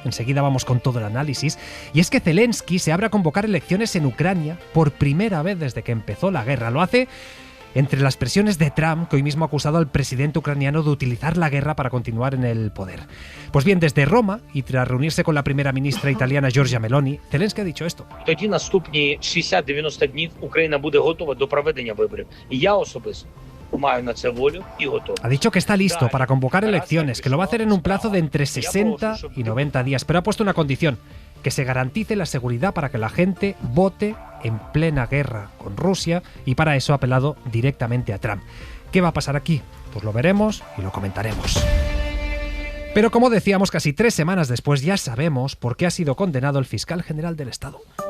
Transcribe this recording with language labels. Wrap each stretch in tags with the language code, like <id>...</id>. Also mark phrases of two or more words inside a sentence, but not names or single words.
<es>Enseguida vamos con todo el análisis. Y es que Zelensky se abre a convocar elecciones en Ucrania por primera vez desde que empezó la guerra. Lo hace entre las presiones de Trump, que hoy mismo ha acusado al presidente ucraniano de utilizar la guerra para continuar en el poder. Pues bien, desde Roma, y tras reunirse con la primera ministra italiana Giorgia Meloni, Zelensky ha dicho esto.</es> <uk>Тоді наступні 60-90 днів Україна буде готова до проведення виборів. І я особисто маю на це волю і готовий.</uk> <es>Ha dicho que está listo para convocar elecciones, que lo va a hacer en un plazo de entre 60 y 90 días, pero ha puesto una condición: que se garantice la seguridad para que la gente vote en plena guerra con Rusia, y para eso ha apelado directamente a Trump. ¿Qué va a pasar aquí? Pues lo veremos y lo comentaremos. Pero como decíamos, casi 3 semanas después ya sabemos por qué ha sido condenado el fiscal general del Estado.</es>